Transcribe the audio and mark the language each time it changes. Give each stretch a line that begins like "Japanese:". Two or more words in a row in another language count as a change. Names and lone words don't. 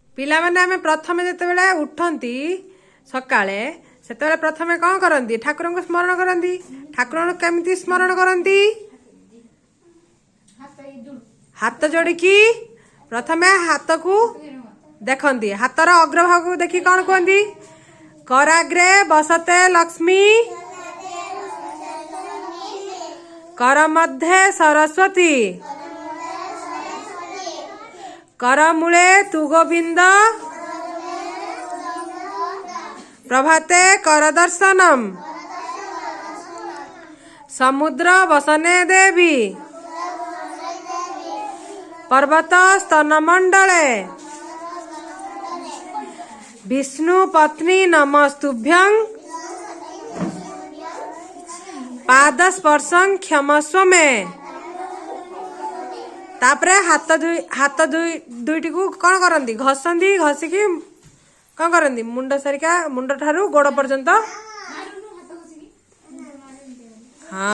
Odia: ପିଲା ମାନେ ଆମେ ପ୍ରଥମେ ଯେତେବେଳେ ଉଠନ୍ତି ସକାଳେ ସେତେବେଳେ ପ୍ରଥମେ କଣ କରନ୍ତି ଠାକୁର କୁ ସ୍ମରଣ କରନ୍ତି। ଠାକୁର କେମିତି ସ୍ମରଣ କରନ୍ତି ହାତ ଯୋଡ଼ିକି ପ୍ରଥମେ ହାତ କୁ ଦେଖନ୍ତି। ହାତର ଅଗ୍ରଭାଗ କୁ ଦେଖି କଣ କହନ୍ତି
Sanskrit: कराग्रे बसते लक्ष्मी कर मध्ये सरस्वती कर मूले तु गोविंद प्रभाते कर दर्शनम समुद्र वसने देवी पर्वत स्तन मंडले विष्णु पत्नी नमस्तुभ्यं पाद स्पर्शं क्षमस्व में।
Odia: ତାପରେ ହାତ ଦୁଇଟି କୁ କଣ କରନ୍ତି ଘଷନ୍ତି ଘଷିକି କଣ କରନ୍ତି ମୁଣ୍ଡ ସାରିକା ମୁଣ୍ଡ ଠାରୁ ଗୋଡ଼ ପର୍ଯ୍ୟନ୍ତ। हाँ।